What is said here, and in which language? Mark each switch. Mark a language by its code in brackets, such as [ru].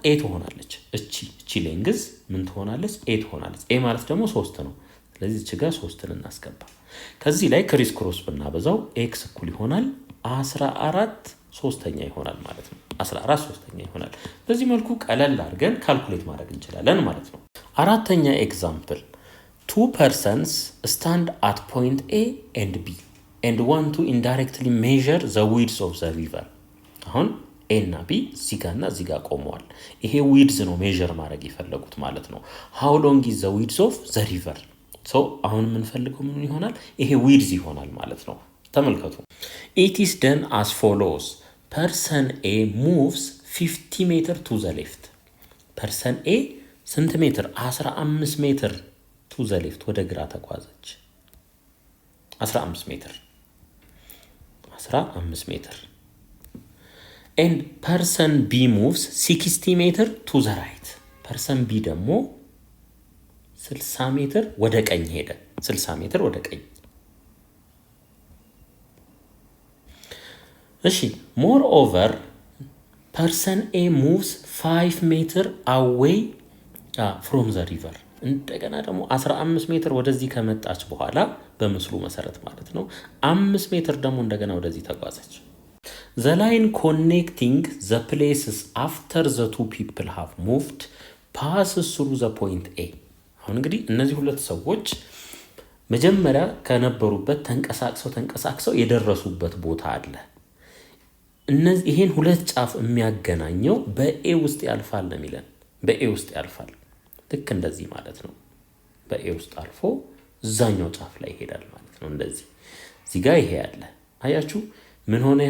[am] ኤ ትሆናለች። እቺ ሌንግዝ ምን ትሆናለች? ኤ ትሆናለች። ኤ ማለት ደግሞ 3 ነው። ስለዚህ እቺ ጋር 3ን እናስገባ። ከዚህ ላይ ክሪስ ክሮስ ብናበዛው ኤክስ እኩል ይሆናል 14/3 ይሆናል ማለት ነው። 14/3 ይሆናል። በዚህ መልኩ ቀለል አድርገን ካልኩሌት ማድረግ እንችላለን ማለት ነው። አራተኛ ኤግዛምፕል [en] two persons stand at point A and B and want to indirectly measure the width of the river. [am] አሁን ኤ እና ቢ እዚህ ጋር እና እዚህ ጋር ቆመዋል። ይሄ ዊድዝ ነው ሜዥር ማድረግ የፈለጉት ማለት ነው። [en] how long is the width of the river? [am] so አሁን የምንፈልገው ምን ይሆናል? ይሄ ዊድዝ ይሆናል ማለት ነው። ተመልከቱ። [en] it is done as follows. person A moves 50 meter to the left. [am] person A ስንት ሜትር? [en] 15 ሜትር to the left [am] ወደ ግራ ተጓዘች። [en] 15 ሜትር 15 ሜትር and person B moves 60 meter to the right. [am] person B ደግሞ 60 ሜትር ወደ ቀኝ ሄደ። 60 ሜትር ወደ ቀኝ። እሺ [en] moreover person A moves 5 meter away from the river. [am] እንደገና ደግሞ 15 ሜትር ወደዚህ ከመጣች በኋላ በምስሉ መሰረት ማለት ነው 5 ሜትር ደግሞ እንደገና ወደዚህ ተጓዘች። [en] The line connecting the places after the two people have moved passes through the point A. [am] አሁን እንግዲህ እነዚህ ሁለት ሰዎች መጀመሪያ ከነበሩበት ተንቀሳቅሰው የደረሱበት ቦታ አለ። ይሄን ሁለት ጫፍ የሚያገናኘው በኤ ውስጥ ያልፋል ነው የሚለን። በኤ ውስጥ ያልፋል። ልክ እንደዚህ ማለት ነው። በኤ ውስጥ አልፎ እዛኛው ጫፍ ላይ ይሄዳል ማለት ነው። እንደዚህ እዚህ ጋር ይሄ ያለ አያችሁ ምን ሆነ?